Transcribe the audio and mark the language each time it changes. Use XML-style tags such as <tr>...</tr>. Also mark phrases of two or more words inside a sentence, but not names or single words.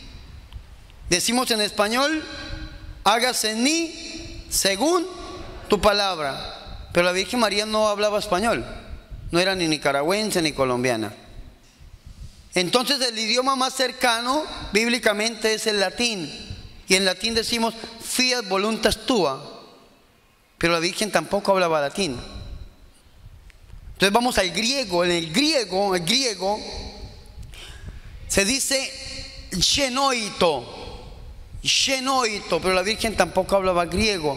<es>Decimos en español: hágase en mí según tu palabra. Pero la Virgen María no hablaba español, no era ni nicaragüense ni colombiana. Entonces el idioma más cercano bíblicamente es el latín. Y en latín decimos</es> <la>fiat voluntas tua.</la> <es>Pero la Virgen tampoco hablaba latín. Entonces vamos al griego. En el griego se dice genoito, pero la Virgen tampoco hablaba griego.</es>